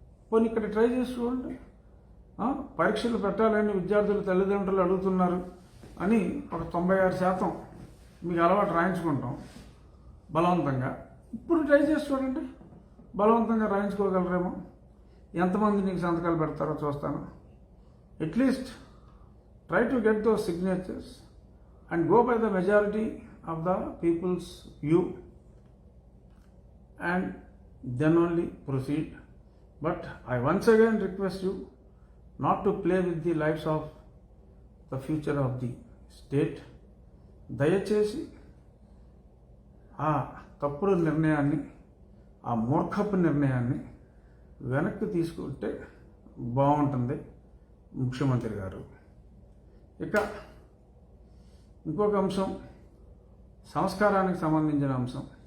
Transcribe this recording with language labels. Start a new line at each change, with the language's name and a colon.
Telugu: పోనీ ఇక్కడ ట్రై చేసి చూడండి. పరీక్షలు పెట్టాలని విద్యార్థుల తల్లిదండ్రులు అడుగుతున్నారు అని ఒక 96% మీకు అలవాటు రాయించుకుంటాం బలవంతంగా. ఇప్పుడు ట్రై చేసి చూడండి, బలవంతంగా రాయించుకోగలరేమో. ఎంతమంది నీకు సంతకాలు పెడతారో చూస్తాను.
English: At least try to get those signatures and go by the majority of the people's view and then only proceed. But I once again request you not to play with the lives of the future of the state.
Telugu: దయచేసి ఆ తప్పుడు నిర్ణయాన్ని, ఆ మూర్ఖపు నిర్ణయాన్ని వెనక్కి తీసుకుంటే బాగుంటుంది ముఖ్యమంత్రి గారు. ఇక ఇంకొక అంశం, సంస్కారానికి సంబంధించిన అంశం.